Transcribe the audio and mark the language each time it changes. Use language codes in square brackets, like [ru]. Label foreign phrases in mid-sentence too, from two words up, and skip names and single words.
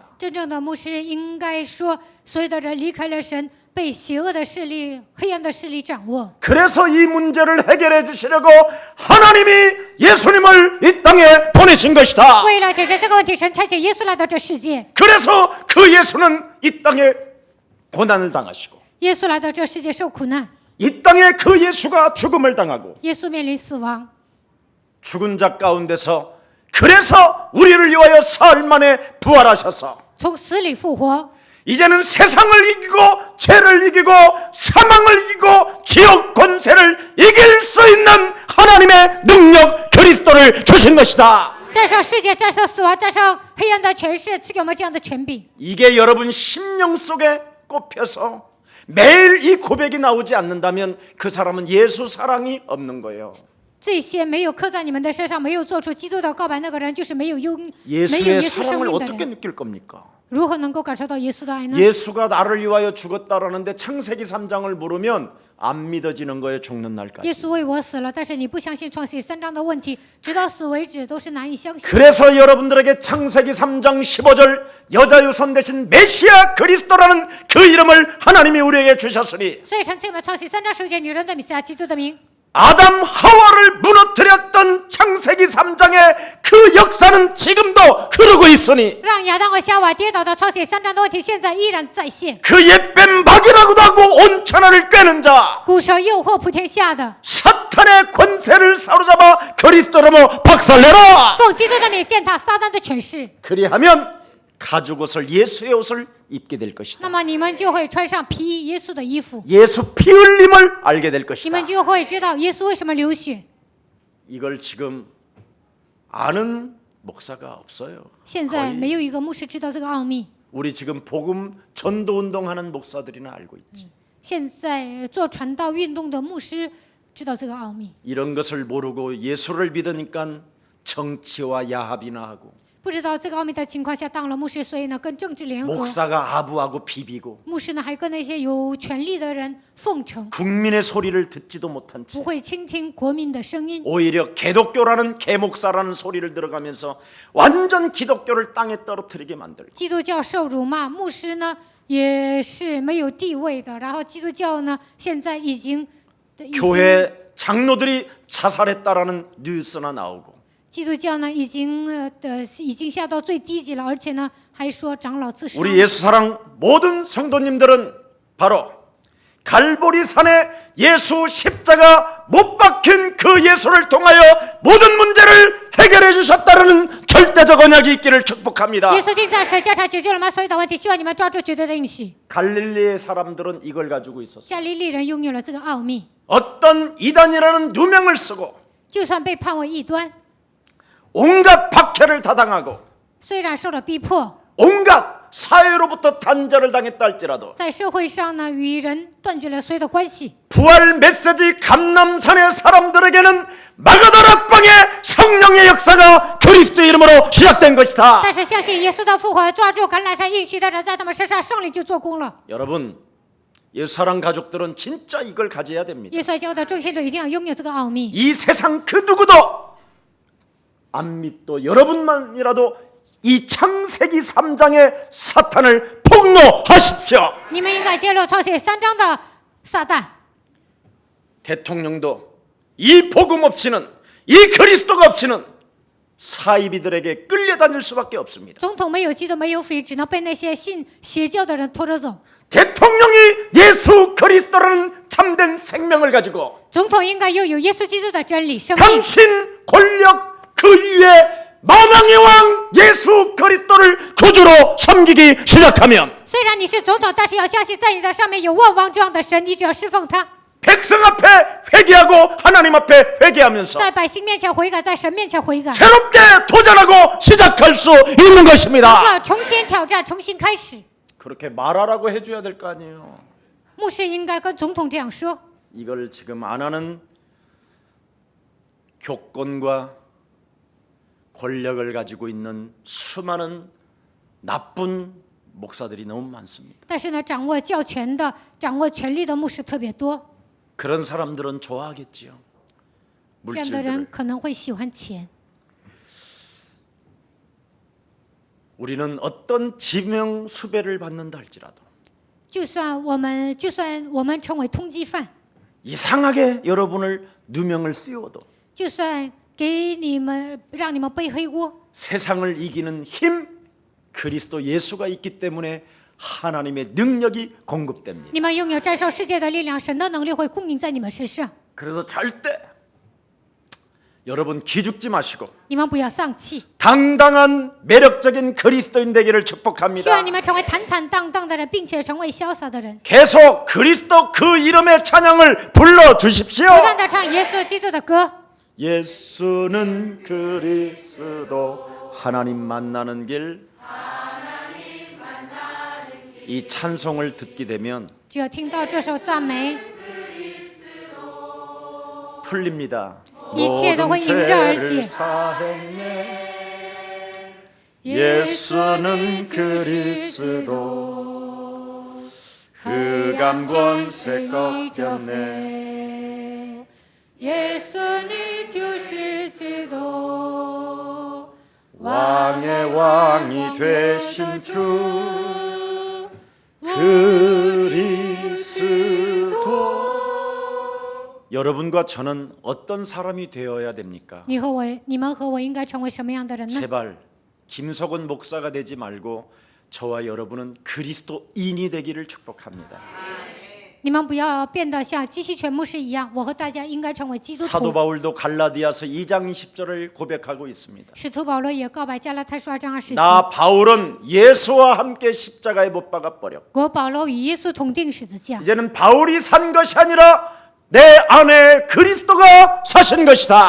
[zh] 真正的牧师应该说，所有的人离开了神，被邪恶的势力、黑暗的势力掌握。 [ko] 그래서 이 문제를 해결해 주시려고 하나님이 예수님을 이 땅에 보내신 것이다. [zh] 为了解决这个问题，神差遣耶稣来到这世界。 [ko] 그래서 그 예수는 이 땅에 고난을 당하시고 [zh] 耶稣来到这世界受苦难， [ko] 이 땅에 그 예수가 죽음을 당하고 [zh] 耶稣面临死亡， [ko] 죽은 자 가운데서 그래서 우리를 위하여 사흘 만에 부활하셔서 [zh] 从死里复活。 [ko] 이제는 세상을 이기고 죄를 이기고 사망을 이기고 지옥 권세를 이길 수 있는 하나님의 능력 그리스도를 주신 것이다. [zh] 战胜世界，战胜死亡，战胜黑暗的权势，赐给我们这样的权柄。 [ko] 이게 여러분 심령 속에 꼽혀서 매일 이 고백이 나오지 않는다면 그 사람은 예수 사랑이 없는 거예요. [zh] 这些没有刻在你们的身上，没有做出基督的告白，那个人就是没有耶 [ko] 예수의 [zh] 稣生 [ko] 사랑을 [zh] 命的 [ko] 어떻게 [zh] 人。 [ko] 느낄 겁니까? [zh] 如何能够感受到耶稣的爱呢？ [ko] 예수가 나를 위하여 죽었다라는데 창세기 3장을 모르면 안 믿어지는 거예요. 죽는 [zh] 耶 [ko] 날까지. [zh] 稣为我死了，但是你不相信创世3章的问题，直到死为止都是难以相信。 [ko] 그래서 여러분들에게 창세기 3장 15절 여자 유선 대신 메시아 그리스도라는 그 이름을 하나님이 우리에게 주셨으니 [zh] 所以神赐我们创世3章10节女人的弥赛亚基督的名。 [ko] 아담 하와를 무너뜨렸던 창세기 3장의 그 역사는 지금도 흐르고 있으니 [zh] 让亚当和夏娃跌倒的创世3章的问题，现在依然在现。 [ko] 그 옛뱀 마귀라고도 하고 온 천하를 꿰는 자 [zh] 古蛇诱惑普天下的， [ko] 사탄의 권세를 사로잡아 그리스도로 박살내라. [zh] 奉基督的名践踏撒旦的权势， [ko] 그리하면 가죽 옷을 예수의 옷을 입게 될 [zh] 那 [ko] 것이다. [zh] 么你们就会穿上皮衣耶稣的衣服， [ko] 예수 피 흘림을 알게 될 [zh] 你 [ko] 것이다. [zh] 们就会知道耶稣为什么流血。 [ko] 이걸 지금 아는 목사가 없어요. [zh] 现在 [ko] 거의 [zh] 没有一个牧师知道这个奥秘。 [ko] 우리 지금 복음 전도 운동하는 목사들이나 알고 있지. [zh] 现在做传道运动的牧师知道这个奥秘， [ko] 이런 것을 모르고 예수를 믿으니까 정치와 야합이나 하고 [zh] 不知道这个奥秘的情况下当了牧师，所以呢跟政治联合， [ko] 목사가 아부하고 비비고 [zh] 牧师呢还跟那些有权力的人奉承， [ko] 국민의 소리를 듣지도 못한 [zh] 不 [ko] 채 [zh] 会倾听国民的声音， [ko] 오히려 개독교라는 개목사라는 소리를 들어가면서 완전 기독교를 땅에 떨어뜨리게 만들고 [zh] 基督教受辱骂，牧师呢也是没有地位的，然后基督教呢现在已经 [ko] 교회 장로들이 자살했다라는 뉴스나 나오고 [zh] 基督教呢已经下到最低级了，而且呢还说长老自杀。 [ko] 우리 예수사랑 모든 성도님들은 바로 갈보리산에 예수 십자가 못 박힌 그 예수를 통하여 모든 문제를 해결해 주셨다는 절대적 언약이 있기를 축복합니다. [zh] 耶稣钉在十架上解决了吗？所有的问题，希望你们抓住绝对的应许。 [ko] 갈릴리의 사람들은 이걸 가지고 있었어요. [zh] 加利利人拥有了这个奥秘， [ko] 어떤 이단이라는 누명을 쓰고 [zh] 就算被判为异端， [ko] 온갖 박해를 다당하고 [zh] 虽然受了逼迫， [ko] 온갖 사회로부터 단절을 당했다 할지라도 [zh] 在社会上呢与人断绝了所有的关系。 [ko] 부활 메시지 감람산의 사람들에게는 마가다락방의 성령의 역사가 그리스도의 이름으로 시작된 것이다. [zh] 但是相信耶稣的复活，抓住橄榄山应许的人，在他们身上胜利就做工了。 [ko] 여러분, 예수사랑 가족들은 진짜 이걸 가져야 됩니다. [zh] 耶稣教的众信徒一定要拥有这个奥秘。 [ko] 이 세상 그 누구도 안 믿도 여러분만이라도 이 창세기 3장의 사탄을 폭로하십시오. [zh] 你们应该揭露抄写3章的撒旦。 [ko] 대통령도 이 복음 없이는 이 그리스도가 없이는 사이비들에게 끌려다닐 수밖에 없습니다. [zh] 总统没有基督，没有福音，只能被那些信邪教的人拖着走。 [ko] 대통령이 예수 그리스도라는 참된 생명을 가지고 [zh] 总统应该拥有耶稣基督的真理生命。 [ko] 당신 권력 그 위에 만왕의 왕 예수 그리스도를 구주로 섬기기 시작하면 [zh] 虽然你是总统，但是要相信在你的上面有万王之王的神，你只要侍奉他， [ko] 백성 앞에 회개하고 하나님 앞에 회개하면서 [zh] 在百姓面前悔改，在神面前悔改， [ko] 새롭게 도전하고 시작할 수 있는 것입니다. [zh] 要重新挑战，重新开始。 [ko] 그렇게 말하라고 해줘야 될 거 아니에요. [zh] 牧师应该跟总统这样说。 [ko] 이걸 지금 안 하는 교권과 권력을 가지고 있는 수많은 나쁜 목사들이 너무 많습니다. [zh] 但是呢，掌握教权的、掌握权力的牧师特别多， [ko] 그런 사람들은 좋아하겠지요. [zh] 这样的人 [ko] 물질들을. [zh] 可能会喜欢钱。 [ko] 우리는 어떤 지명 수배를 받는다 할지라도 [zh] 就算我们成为通缉犯， [ko] 이상하게 여러분을 누명을 씌워도 [zh] 就算给你们让你们背黑锅， [ko] 세상을 이기는 힘 그리스도 예수가 있기 때문에 하나님의 능력이 공급됩니다. [zh] 你们拥有战胜世界的力量，神的能力会供应在你们身上。 [ko] 그래서 절대 여러분 기죽지 마시고 [zh] 你们不要丧气， [ko] 당당한 매력적인 그리스도인 되기를 [zh] 希 [ko] 축복합니다. [zh] 望你们成为坦坦荡荡的人，并且成为潇洒的人， [ko] 계속 그리스도 그 이름의 찬양을 불러 주십시오. [zh] 不断的唱耶稣基督的歌。 [ko] 예수는 그리스도 하나님 만나는 길. 이 찬송을 듣게 되면 [zh] 只要听到这首赞美， [ko] 풀립니다. [zh] 一切都会迎刃而解。 [ko] 사했네. 예수는 그리스도 흑암 권세 꺾였네. [zh] 耶稣你就是基督， [ko] 왕의 왕이 되신 주 그리스도. 여러분과 저는 어떤 사람이 되어야 됩니까? [zh] 你们和我应该成为什么样的人呢？ [ko] 제발 김석원 목사가 되지 말고 저와 여러분은 그리스도인이 되기를 축복합니다. [zh] 你们不要变得像基西全牧师一样，我和大家应该成为基督 [ko] 사도 [zh] 徒。 [ko] 바울도 갈라디아서 2장 20절을 고백하고 있습니다. [zh] 使徒保罗也告白加拉太书2章20节， [ko] 나 바울은 예수와 함께 십자가에 못 박아 버렸고 [zh] 我保罗与耶稣同定十字架。 [ko] 이제는 바울이 산 것이 아니라 내 안에 그리스도가 사신 것이다.